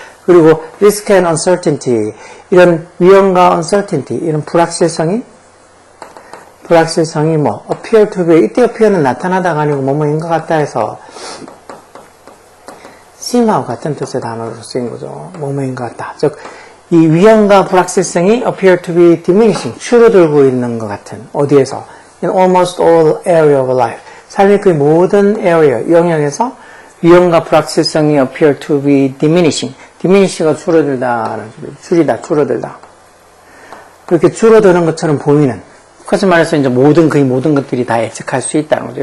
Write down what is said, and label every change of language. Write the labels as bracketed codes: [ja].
[ko] 그리고 [en] risk and uncertainty, [ko] 이런 위험과 uncertainty, 이런 불확실성이 뭐 [en] appear to be, [ko] 이때 appear는 나타나다가 아니고 뭐뭐인 것 같다 해서 seem하고 같은 뜻의 단어로 쓰인 거죠. 뭐뭐인 것 같다. 즉 이 위험과 불확실성이 [en] appear to be diminishing, [ko] 줄어들고 있는 것 같은, 어디에서? [en] In almost all area of life. [ko] 삶의 그 모든 area, 영역에서 위험과 불확실성이 [en] appear to be diminishing. [ko] diminish가 줄어들다라는 소리, 줄이다, 줄어들다. 그렇게 줄어드는 것처럼 보이는, 그것을 말해서 이제 거의 모든 것들이 다 예측할 수 있다는 거죠.